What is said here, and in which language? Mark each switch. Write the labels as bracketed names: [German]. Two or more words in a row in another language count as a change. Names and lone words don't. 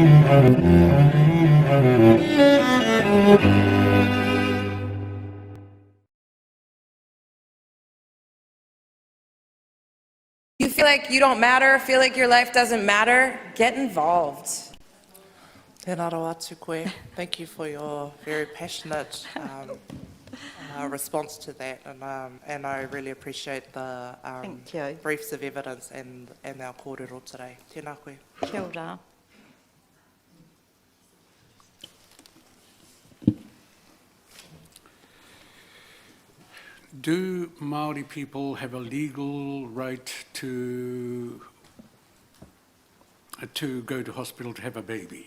[English] You feel like you don't matter, feel like your life doesn't matter, get involved. [Māori] Tēnā rau atu koe. [English] Thank you for your very passionate response to that, and I really appreciate the Thank you. briefs of evidence and our kōrero today. [Māori] Tēnā koe. Kia ora. [English] Do Maori people have a legal right to go to hospital to have a baby?